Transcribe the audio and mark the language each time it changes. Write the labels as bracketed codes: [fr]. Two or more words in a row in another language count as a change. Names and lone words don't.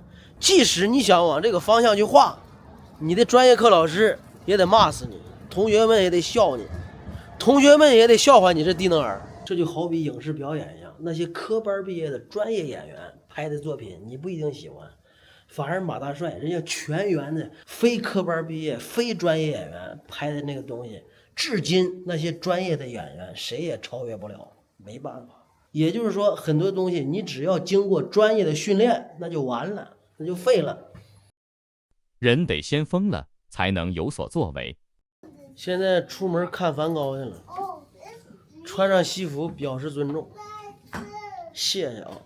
[zh] 即使你想往這個方向去畫，你的專業課老師也得罵死你，同學們也得笑你，同學們也得笑話你是低能兒。這就好比影視表演一樣， 那些科班畢業的專業演員拍的作品，你不一定喜歡。反而馬大帥人家全員的非科班畢業、非專業演員拍的那個東西，至今那些專業的演員誰也超越不了，沒辦法。也就是說，很多東西你只要經過專業的訓練，那就完了，那就廢了。人得先瘋了，才能有所作為。現在出門看梵高去了，穿上西服表示尊重，謝謝啊。